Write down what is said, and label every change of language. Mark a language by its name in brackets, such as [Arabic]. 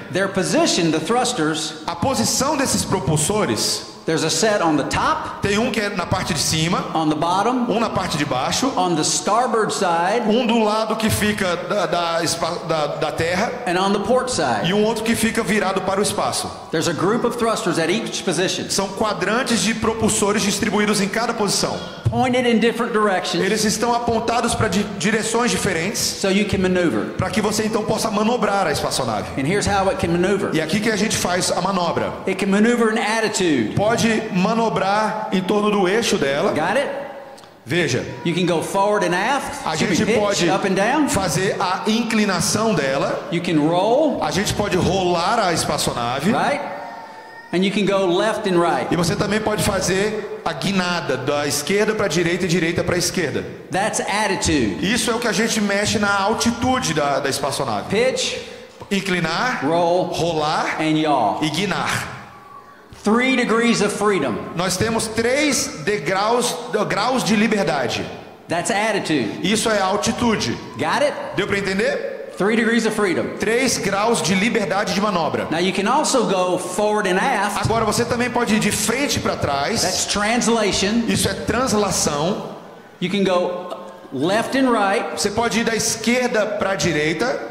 [English] Their position, the thrusters, [Portuguese] A posição desses propulsores [English] There's a set on the top, [Portuguese] Tem um que é na parte de cima, [English] on the bottom, [Portuguese] um na parte de baixo, [English] on the starboard side, [Portuguese] um do lado que fica da terra [English] and on the port side. [Portuguese] e um outro que fica virado para o espaço. [English] There's a group of thrusters at each position, [Portuguese] São quadrantes de propulsores distribuídos em cada posição. [English] pointed in different directions [Portuguese] Eles estão apontados para direções diferentes, [English] so you can maneuver. [Portuguese] para que você então possa manobrar a espaçonave. [English] And here's how it can maneuver. [Portuguese] E aqui que a gente faz a manobra. [English] It can maneuver in attitude. [Portuguese] Pode manobrar em torno do eixo dela. [English] Got it? [Portuguese] Veja, [English] You can go forward and aft. [Portuguese] a [English] Excuse [Portuguese] gente [English] me, pitch, [Portuguese] pode [English] up and down. [Portuguese] fazer a inclinação dela. [English] You can roll, [Portuguese] A gente pode rolar a espaçonave. [English] right? And you can go left and right. [Portuguese] E você também pode fazer a guinada da esquerda para a direita e direita para a esquerda. [English] That's attitude. [Portuguese] Isso é o que a gente mexe na altitude da espaçonave. [English] Pitch, [Portuguese] Inclinar, [English] roll, [Portuguese] rolar [English] and yaw. [Portuguese] e guinar. [English] 3 degrees of freedom. [Portuguese] Nós temos 3 graus de liberdade. [English] That's attitude. [Portuguese] Isso é altitude. [English] Got it? [Portuguese] Deu para entender? [English] 3 degrees of freedom. [Portuguese] 3 graus de liberdade de manobra. [English] Now you can also go forward and aft. [Portuguese] Agora você também pode ir de frente para trás. [English] That's translation. [Portuguese] Isso é translação. [English] You can go left and right. [Portuguese] Você pode ir da esquerda para a direita.